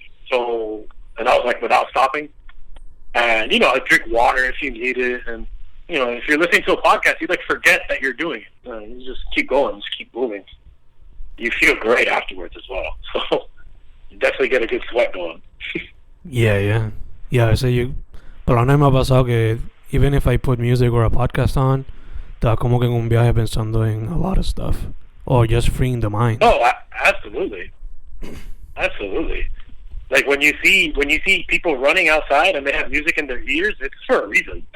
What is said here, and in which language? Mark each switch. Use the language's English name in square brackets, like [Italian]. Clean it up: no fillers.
[English] So, and I was like without stopping. And, I'd drink water if you need it. And, if you're listening to a podcast, you like forget that you're doing it. You just keep going, just keep moving. You feel great afterwards as well. So, you definitely get a good sweat going. Yeah. [Spanish] A veces por lo menos me ha pasado que [English] even if I put music or a podcast on, [Spanish] estaba como que en un viaje pensando en [English] a lot of stuff. Or just freeing the mind. Oh, absolutely. Absolutely. Like, when you see people running outside and they have music in their ears, it's for a reason.